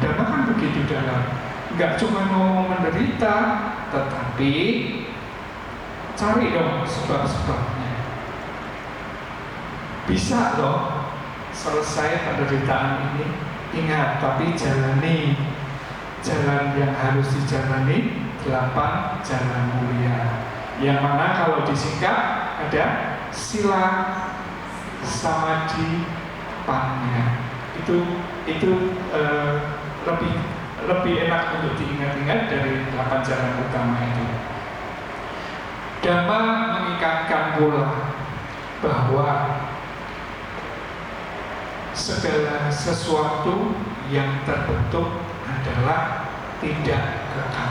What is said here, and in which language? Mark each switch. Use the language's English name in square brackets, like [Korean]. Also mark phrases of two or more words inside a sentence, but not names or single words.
[Indonesian] Dhamma kan begitu dalam, nggak cuma ngomong menderita, tetapi cari dong sebab-sebabnya. Bisa loh selesai penderitaan ini. Ingat, tapi jalani jalan yang harus dijalani, 8 jalan mulia. Yang mana kalau disingkat ada [Pali] sila, samadhi, panya. [Indonesian] Itu lebih enak untuk diingat-ingat dari 8 jalan utama itu. Dhamma mengingatkan pula bahwa segala sesuatu yang terbentuk adalah tidak kekal.